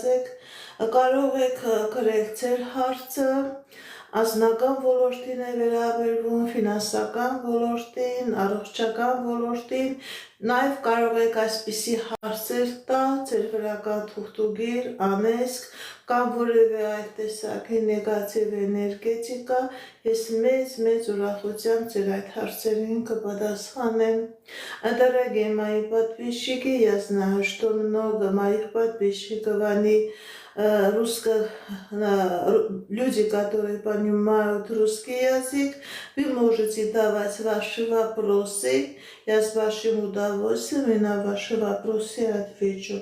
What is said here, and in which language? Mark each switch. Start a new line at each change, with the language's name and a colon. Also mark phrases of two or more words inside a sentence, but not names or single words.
Armenian: եք, կարող եք գրել ձեր հարցը, անձնական ոլորտին է վերաբերվում, ֆինանսական ոլորտին, առողջական ոլորտին, նաև կարող եք այսպիսի հարցեր տալ, ձեր վրական թուղթուգիր, անեսք, կամ որևէ այլ տեսակի նեգատիվ էներգետիկա, ես մեծ ուրախությամբ ձեր այդ հարցերին կպատասխանեմ.
Russian: Дорогие мои подписчики, я знаю, что много моих подписчиков, они люди, которые понимают русский язык, вы можете давать ваши вопросы, я с вашим удовольствием и на ваши вопросы отвечу.